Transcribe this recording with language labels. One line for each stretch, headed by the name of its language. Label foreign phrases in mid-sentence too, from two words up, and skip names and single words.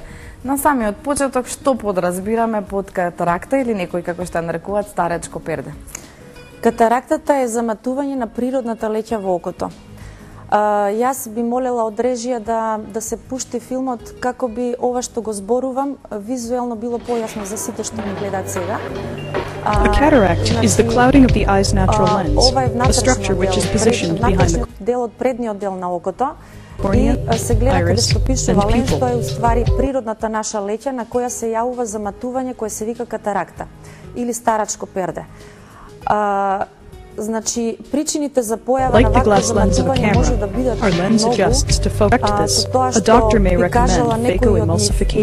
Macedonian: На самиот почеток, што подразбираме под катаракта или некои како што нарекуваат старечко перде? Катарактата е заматување на природната леќа во окото. Јас би молела од режија да се пушти филмот како би ова што го зборувам визуелно било појасно за сите што ми гледаат сега.
English: A cataract is the clouding of the eye's natural lens, a structure which is positioned behind the
Macedonian: делот предниот дел на окото и се гледа каде што пишува ленс, тоа е уствари природната наша леќа на која се јавува заматување кое се вика катаракта или старачко перде. Значи, причините за појава на вакво заматување може да бидат многу, со тоа што би кажала некој од нив.